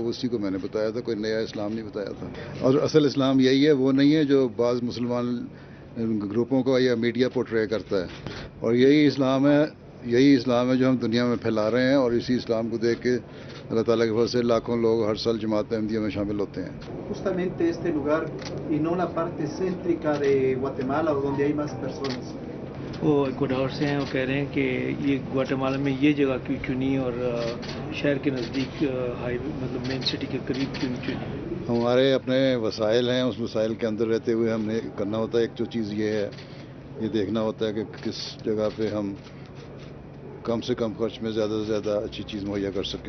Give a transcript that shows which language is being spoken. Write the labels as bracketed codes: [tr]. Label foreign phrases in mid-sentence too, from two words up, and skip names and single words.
[hi] वो उसी को मैंने बताया था, कोई नया इस्लाम नहीं बताया था। और असल इस्लाम यही है, वो नहीं है जो बाज़ मुसलमान ग्रुपों को या [en] media portray [hi] करता है। और यही इस्लाम है जो हम दुनिया में फैला रहे हैं, और इसी इस्लाम को देख के अल्लाह ताला के फजल से लाखों लोग हर साल जमात अहमदिया में शामिल होते हैं। [es] Justamente este lugar y no la parte céntrica de Guatemala o donde hay más personas. [hi] वो इक्वाडोर से हैं, वो कह रहे हैं कि ये ग्वाटेमाला में ये जगह क्यों चुनी और शहर के नज़दीक हाईवे मतलब [en] main city [hi] के करीब क्यों चुनी? हमारे अपने वसाइल हैं, उस वसाइल के अंदर रहते हुए हमने करना होता है। एक तो चीज़ ये है, ये देखना होता है कि किस जगह पे हम कम से कम खर्च में ज़्यादा से ज़्यादा अच्छी चीज़ मुहैया कर सकें।